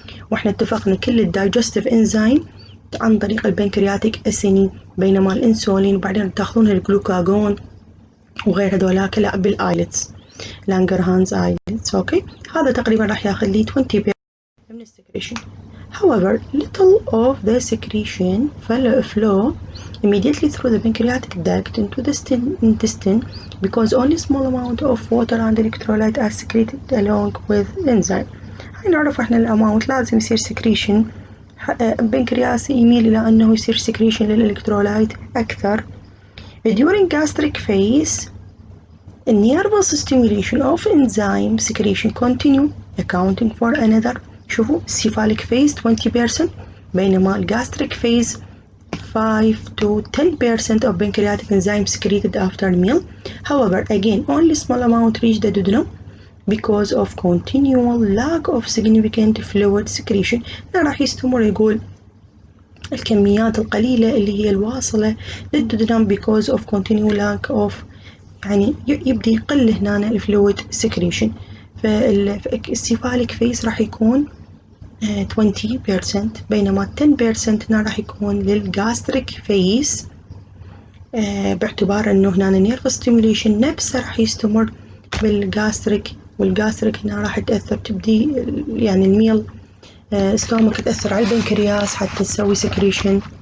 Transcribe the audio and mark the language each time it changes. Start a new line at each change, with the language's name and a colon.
Arabic: واحنا اتفقنا كل الدايجستيف انزيم عن طريق البنكرياتيك اسيني، بينما الانسولين وبعدين تاخذون الجلوكاجون وغير هذولاك لا بالايلتس لانجرهانز ايلتس. اوكي هذا تقريبا راح ياخذ لي 20% من السكريشن.
English: However, little of the secretion flow immediately through the pancreatic duct into the intestine because only small amount of water and electrolyte are secreted along with enzyme.
Arabic: هاي نعرف احنا الاماونت لازم يصير secretion، البنكرياس يميل الى انه يصير secretion للالكترولايت اكثر.
English: During gastric phase, nervous stimulation of enzyme secretion continue accounting for another
Arabic: شوفوا
English: cephalic phase 20%،
Arabic: بينما
English: الgastric phase 5 to 10% of pancreatic enzyme secreted after meal. However, again, only small amount reach the duodenum because of continual lack of significant fluid secretion.
Arabic: راح يستمر يقول الكميات القليلة اللي هي الواصلة للدودنم
English: because of continual lack of
Arabic: يعني يبدي يقل هنا الفلويد secretion. فالسيفاليك فيس راح يكون 20%، بينما 10% هنا راح يكون للجاستريك فيس، باعتبار انه هنا نيرف ستيموليشن نفسه راح يستمر بالجاستريك، والجاستريك هنا راح تأثر تبدي يعني الميل ستومك تأثر على البنكرياس حتى تسوي سكريشن